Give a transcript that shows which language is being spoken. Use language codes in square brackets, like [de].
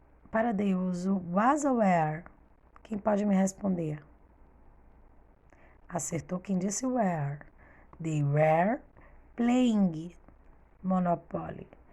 [pt] Para the eu uso was ou were? Quem pode me responder? Acertou quem disse were. [en] They were playing Monopoly.